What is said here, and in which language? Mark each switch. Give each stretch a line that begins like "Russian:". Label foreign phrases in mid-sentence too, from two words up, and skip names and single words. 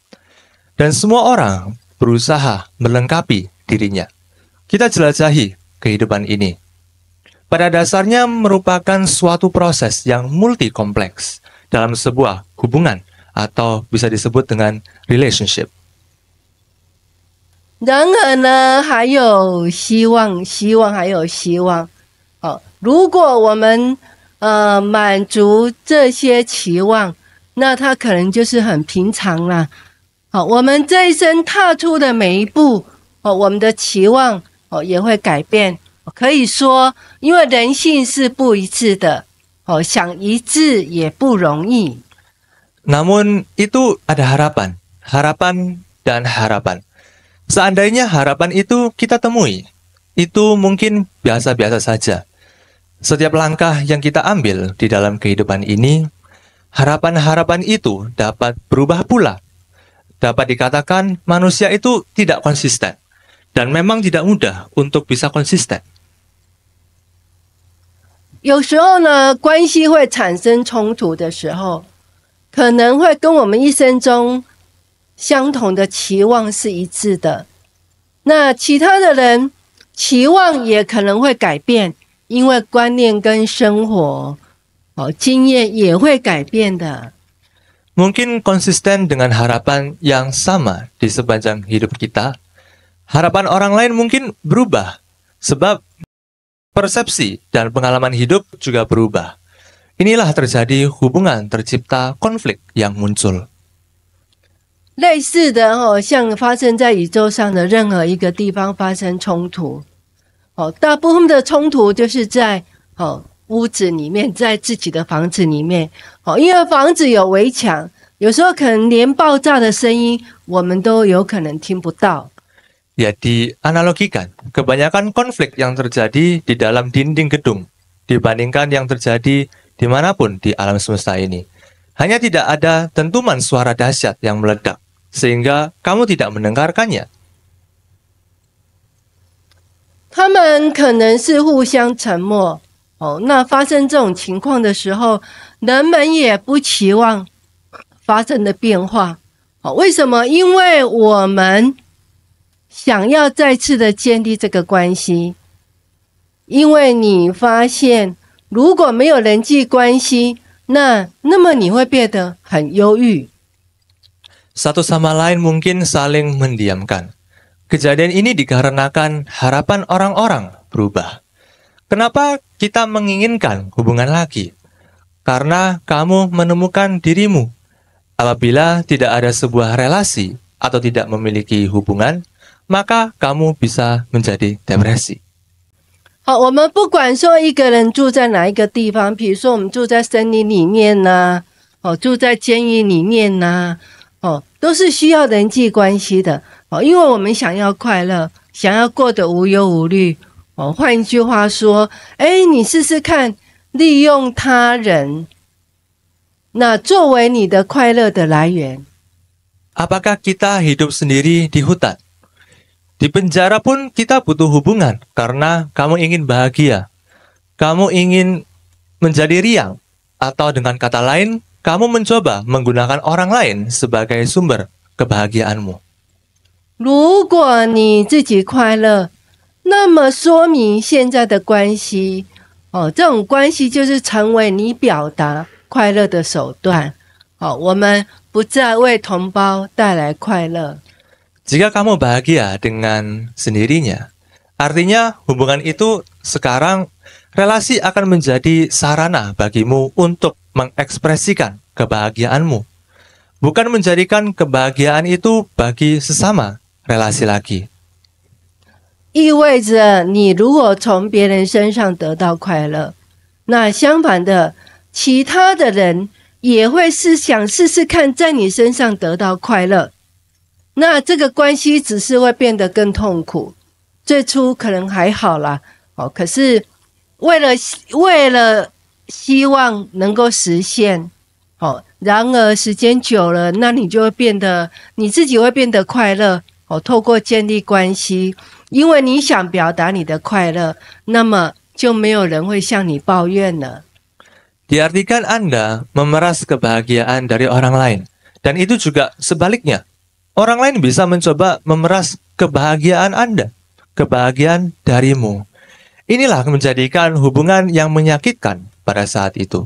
Indonesian: Dan semua orang berusaha melengkapi dirinya. Kita jelajahi kehidupan ini. Pada dasarnya merupakan suatu proses yang multi kompleks dalam sebuah hubungan atau bisa disebut dengan relationship.
Chinese: 然而呢，还有希望，还有希望。如果我们满足这些期望，那它可能就是很平常啦。我们这一生踏出的每一步，我们的期望也会改变。可以说，因为人性是不一致的，想一致也不容易。
Indonesian: Namun itu ada harapan dan harapan. Seandainya harapan itu kita temui, itu mungkin biasa-biasa saja. Setiap langkah yang kita ambil di dalam kehidupan ini, harapan-harapan itu dapat berubah pula. Dapat dikatakan manusia itu tidak konsisten, dan memang tidak mudah untuk bisa konsisten.
Chinese: 有时候呢，关系会产生冲突的时候，可能会跟我们一生中相同的期望是一致的。那其他的人期望也可能会改变，因为观念跟生活经验也会改变的。
Indonesian: Mungkin konsisten dengan harapan yang sama di sepanjang hidup kita. Harapan orang lain mungkin berubah, sebab persepsi dan pengalaman hidup juga berubah. Inilah terjadi hubungan tercipta konflik yang muncul.
Chinese: 类似的像发生在宇宙上的任何一个地方发生冲突，大部分的冲突就是在屋子里面，在自己的房子里面，因为房子有围墙，有时候可能连爆炸的声音我们都有可能听不到。
Indonesian: Ya, dianalogikan, kebanyakan konflik yang terjadi di dalam dinding gedung dibandingkan yang terjadi dimanapun di alam semesta ini. Hanya tidak ada dentuman suara dahsyat yang meledak, sehingga kamu tidak mendengarkannya.
Chinese: 他们可能是互相沉默，那发生这种情况的时候，人们也不期望发生的变化。为什么？因为我们 想要再次的建立这个关系，因为你发现如果没有人际关系，那么你会变得很忧郁。
Indonesian: Satu sama lain mungkin saling mendiamkan. Kejadian ini dikarenakan harapan orang-orang berubah. Kenapa kita menginginkan hubungan lagi? Karena kamu menemukan dirimu. Apabila tidak ada sebuah relasi atau tidak memiliki hubungan, maka kamu bisa menjadi depresi.
Chinese: 好，我们不管说一个人住在哪一个地方，比如说我们住在森林里面呐，住在监狱里面呐，都是需要人际关系的。因为我们想要快乐，想要过得无忧无虑。换一句话说，你试试看，利用他人，那作为你的快乐的来源。
Indonesian: Apakah kita hidup sendiri di hutan? Di penjara pun kita butuh hubungan karena kamu ingin bahagia. Kamu ingin menjadi riang. Atau dengan kata lain, kamu mencoba menggunakan orang lain sebagai sumber kebahagiaanmu.
Chinese: 如果你自己快乐， 那么说明现在的关系，这种关系就是成为你表达快乐的手段。我们不再为同胞带来快乐。
Indonesian: Jika kamu bahagia dengan sendirinya, artinya hubungan itu sekarang relasi akan menjadi sarana bagimu untuk mengekspresikan kebahagiaanmu, bukan menjadikan kebahagiaan itu bagi sesama relasi lagi.
Chinese: 意味着你如果从别人身上得到快乐，那相反的，其他的人也会想试试看在你身上得到快乐。那这个关系只是会变得更痛苦。最初可能还好啦，可是为了希望能够实现，然而时间久了，那你就会变得你自己会变得快乐。透过建立关系，因为你想表达你的快乐，那么就没有人会向你抱怨了。
Indonesian: Diartikan Anda memeras kebahagiaan dari orang lain, dan itu juga sebaliknya. Orang lain bisa mencoba memeras kebahagiaan Anda, kebahagiaan darimu. Inilah menjadikan hubungan yang menyakitkan pada saat itu.